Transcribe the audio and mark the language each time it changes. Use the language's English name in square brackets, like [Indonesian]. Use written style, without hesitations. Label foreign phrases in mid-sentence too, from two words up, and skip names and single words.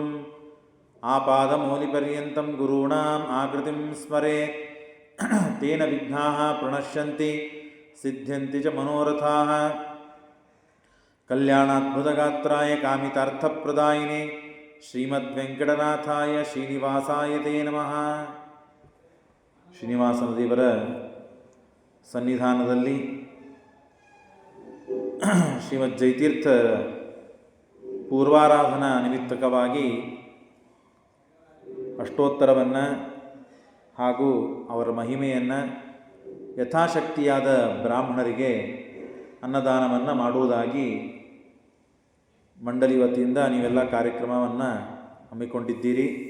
[Sanskrit] ಆಪಾದಮೌಲಿಪರ್ಯಂతం ಗುರುಣಾಂ ಆಕೃತಿಂ ಸ್ಮರೇತ್ ತೇನ ವಿಘ್ನಾಃ ಪ್ರಣಶ್ಯಂತಿ ಸಿದ್ಧ್ಯಂತಿ ಚ ಮನೋರಥಾಃ. ಕಲ್ಯಾಣಾದ್ಭುತಗಾತ್ರಾಯ ಕಾಮಿತಾರ್ಥಪ್ರದಾಯಿನೇ ಶ್ರೀಮದ್ವೆಂಕಟನಾಥಾಯ ಶ್ರೀನಿವಾಸಾಯ ತೇ ನಮಃ. [Kannada] ಶ್ರೀನಿವಾಸನ ದೇವರ ಸನ್ನಿಧಾನದಲ್ಲಿ ಶ್ರೀಮದ್ ಜಯತೀರ್ಥ ಪೂರ್ವಾರಾಧನಾ ನಿಮಿತ್ತಕವಾಗಿ ಅಷ್ಟೋತ್ತರವನ್ನು ಹಾಗೂ ಅವರ ಮಹಿಮೆಯನ್ನು ಯಥಾಶಕ್ತಿಯಾದ ಬ್ರಾಹ್ಮಣರಿಗೆ ಅನ್ನದಾನವನ್ನು ಮಾಡುವುದಾಗಿ ಮಂಡಳಿ ವತಿಯಿಂದ ನೀವೆಲ್ಲ ಕಾರ್ಯಕ್ರಮವನ್ನು ಹಮ್ಮಿಕೊಂಡಿದ್ದೀರಿ.